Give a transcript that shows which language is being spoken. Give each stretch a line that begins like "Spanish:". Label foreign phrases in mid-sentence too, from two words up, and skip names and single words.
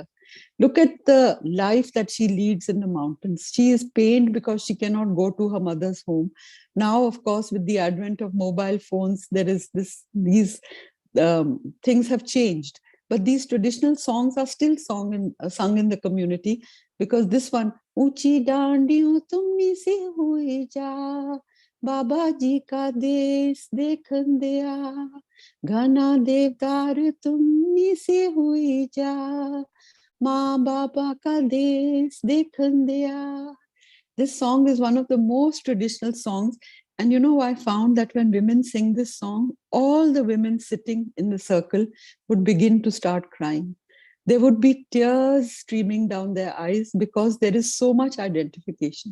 English: Look at the life that she leads in the mountains. She is pained because she cannot go to her mother's home. Now, of course, with the advent of mobile phones, there is these things have changed. But these traditional songs are still sung in the community, because this one,
Garhwali: ऊंची डांडियों तुमनी से हुई जा, बाबा जी का देस देखण दिया, घणा देवदार तुमनी से हुई जा, मा बाबा का देस देखण दिया.
English: This song is one of the most traditional songs. And I found that when women sing this song, all the women sitting in the circle would begin to start crying. There would be tears streaming down their eyes because there is so much identification.